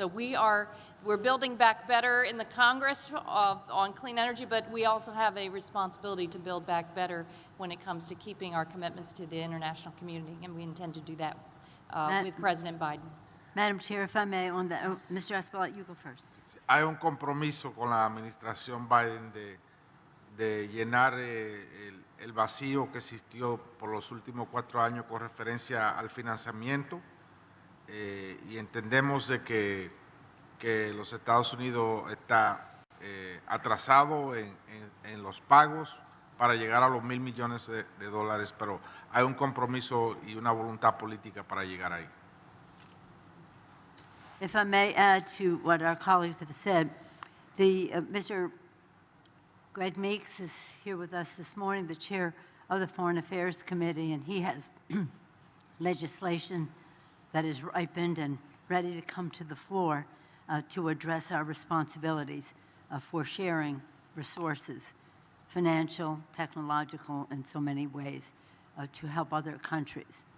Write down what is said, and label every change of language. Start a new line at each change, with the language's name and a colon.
English: So we're building back better in the Congress on clean energy, but we also have a responsibility to build back better when it comes to keeping our commitments to the international community, and we intend to do that with President Biden. Madam Chair, if I may, on that, Mr. Espaillat, you go first.
Spanish: Hay un compromiso con la administración Biden de llenar el vacío que existió por los últimos 4 años con referencia al financiamiento y entendemos de que los Estados Unidos está atrasado en los pagos para llegar a los $1,000 millones de dólares, pero hay un compromiso y una voluntad política para llegar ahí.
English: If I may add to what our colleagues have said, Mr. Greg Meeks is here with us this morning, the chair of the Foreign Affairs Committee, and he has legislation that is ripened and ready to come to the floor to address our responsibilities for sharing resources, financial, technological, and so many ways to help other countries.